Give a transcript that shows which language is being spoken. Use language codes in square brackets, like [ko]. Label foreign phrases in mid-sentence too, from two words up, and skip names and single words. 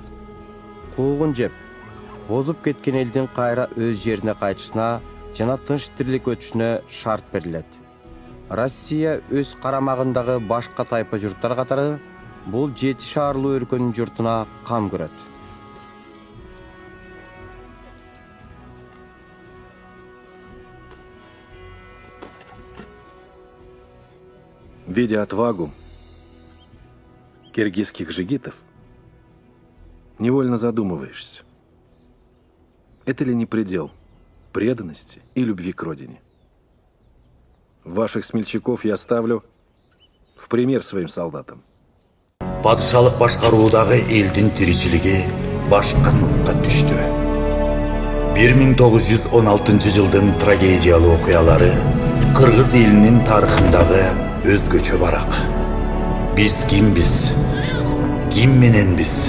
[ky] Куугун жеп, бозуп кеткен элдин кайра өз жерине кайтышына жана тынч тирилик өтүшүнө шарт берилет. Россия өз карамагындагы башка тайпа журттар катары бул 7 шаарлуу өлкөнүн журтуна кам көрөт. [ru] Видя отвагу киргизских джигитов, невольно задумываешься, это ли не предел преданности и любви к родине? Ваших смельчаков я ставлю в пример своим солдатам. [ky] Падышалык башкаруудагы элдин тиричилиги башкындыкка түштү. 1916 жылдын трагедиялуу окуялары Кыргыз элинин тарыхындагы өзгөчө барак. Биз кимбиз? Ким мененбиз?